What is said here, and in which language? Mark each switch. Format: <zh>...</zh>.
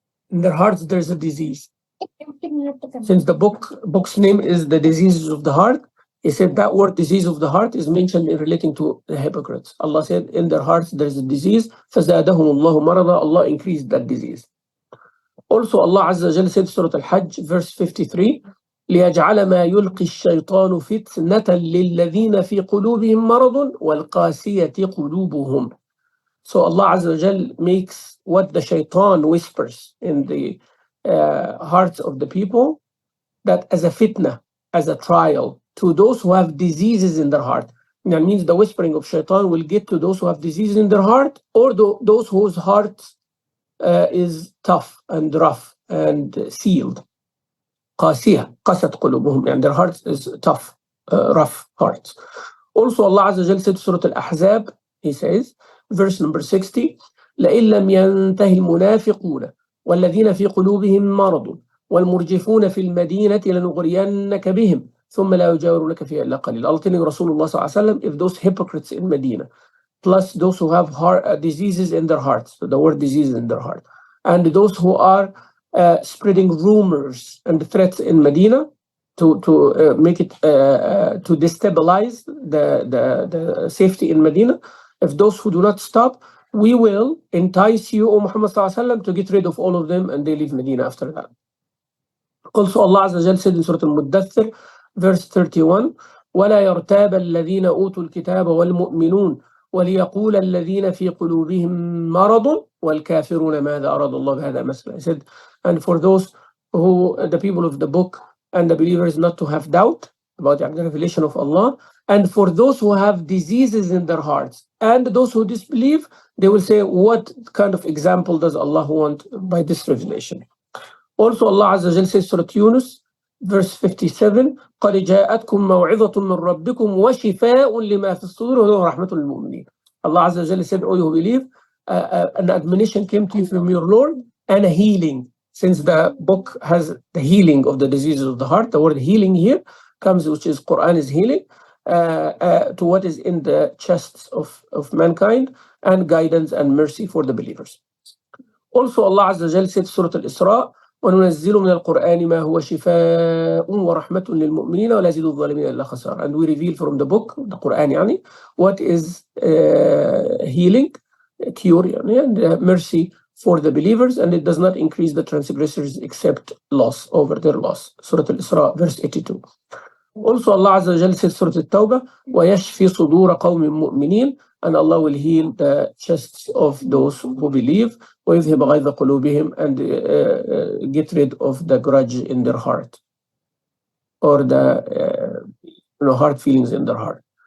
<en>In their hearts there's a disease. Since the book's name is The Diseases of the Heart, he said that word disease of the heart is mentioned in relating to the hypocrites. Allah said in their hearts there's a disease,</en> <ar>فَزَادَهُمُ اللَّهُ مَرَضًا,</ar> <en>Allah increased that disease. Also Allah Azza wa Jalla said, Surah Al-Hajj, verse 53,</en> <ar>لِيَجْعَلَ مَا يُلْقِي الشَّيْطَانُ فِتْنَةً لِلَّذِينَ فِي قُلُوبِهِم مَرَضٌ وَالْقَاسِيَةِ قُلُوبُهُم.</ar> <en>So Allah Azza wa Jalla makes what the shaitan whispers in the hearts of the people, that as a fitna, as a trial to those who have diseases in their heart. That means the whispering of shaitan will get to those who have diseases in their heart, or those whose heart is tough and rough and sealed.</en> <ar>قاسية قست قلوبهم,</ar> <en>and their heart is tough, rough hearts. Also Allah Azza wa Jalla said, Surah Al-Ahzab, he says, verse number 60,</en> <ar>لئن لم ينتهي المنافقون والذين في قلوبهم مرض والمرجفون في المدينة لنغرينك بهم ثم لا يجاورونك فيها إلا قليل.</ar> <en>Allah telling Rasulullah sallallahu alaihi wasallam, if those hypocrites in Medina, plus those who have heart diseases in their hearts, so the word diseases in their heart, and those who are spreading rumors and threats in Medina to make it to destabilize the safety in Medina, if those who do not stop, we will entice you, O Muhammad sallallahu alaihi wasallam, to get rid of all of them, and they leave Medina after that. Also Allah Azza wa Jalla said in Surah Al-Muddathir, verse 31,</en> <ar>وَلَا يَرْتَابَ الَّذِينَ أُوتُوا الْكِتَابَ وَالْمُؤْمِنُونَ وَلِيَقُولَ الَّذِينَ فِي قُلُوبِهِم مَرَضٌ وَالْكَافِرُونَ مَاذَا أَرَادَ اللَّهُ بِهَذَا مَثْلًا.</ar> <en>He said, and for those who, the people of the book and the believers, not to have doubt about the revelation of Allah, and for those who have diseases in their hearts and those who disbelieve, they will say, what kind of example does Allah want by this revelation? Also Allah Azza wa Jalla says, Surah Yunus, verse 57,</en> <ar>قَدْ جَاءَتْكُمْ مَوْعِظَةٌ مِّن رَبِّكُمْ وَشِفَاءٌ لِمَا فِي الصُّدُورِ وَهُدًى وَرَحْمَةٌ لِلْمُؤْمِنِينَ.</ar> <en>Allah Azza wa Jalla said, all you believe, an admonition came to you from your Lord and a healing. Since the book has the healing of the diseases of the heart, the word healing here comes, which is Quran is healing, to what is in the chests of mankind, and guidance and mercy for the believers. Also Allah Azza wa Jalla said, Surah Al-Isra,</en> <ar>وَنُنَزِّلُ مِنَ الْقُرْآنِ مَا هُوَ شِفَاءٌ وَرَحْمَةٌ لِلْمُؤْمِنِينَ وَلَا يَزِيدُ الظَّالِمِينَ إِلَّا خَسَارًا.</ar> <en>And we reveal from the book, the Quran, يعني, what is healing, cure, يعني, and mercy for the believers, and it does not increase the transgressors except loss, over their loss. Surah Al-Isra, verse 82. Also Allah Azza wa Jalla says, Surah Al-Tawbah,</en> <ar>وَيَشْفِي صُدُورَ قَوْمٍ مُؤْمِنِينَ,</ar> <en>and Allah will heal the chests of those who believe,</en> <ar>وَيُذْهِبَ غَيْظَ قُلُوبِهِمْ,</ar> <en>and get rid of the grudge in their heart, or the hard feelings in their heart.</en>